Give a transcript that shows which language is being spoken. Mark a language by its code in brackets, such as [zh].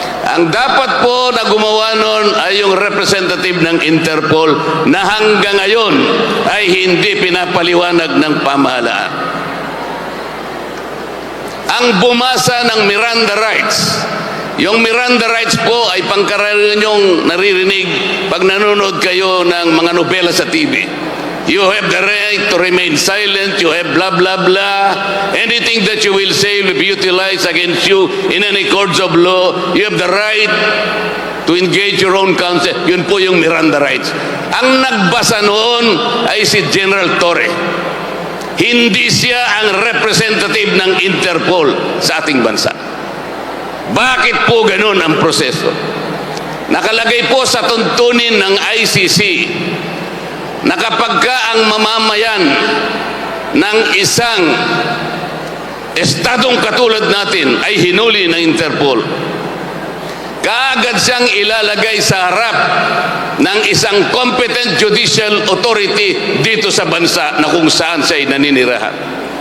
[tl] Ang dapat po na gumawa nun ay yung representative ng Interpol na hanggang ngayon ay hindi pinapaliwanag ng pamahalaan. Ang bumasa ng Miranda rights, yung Miranda rights po ay pangkaraniwan yung naririnig pag nanonood kayo ng mga nobela sa TV. [en] You have the right to remain silent. You have blah, blah, blah. Anything that you will say will be utilized against you in any courts of law. You have the right to engage your own counsel. [tl] Yun po yung Miranda rights. Ang nagbasa noon ay si General Torre. Hindi siya ang representative ng Interpol sa ating bansa. Bakit po ganun ang proseso? Nakalagay po sa tuntunin ng ICC na kapag ka ang mamamayan ng isang estadong katulad natin ay hinuli ng Interpol, kaagad siyang ilalagay sa harap ng isang [en] competent judicial authority [tl] dito sa bansa na kung saan siya naninirahan.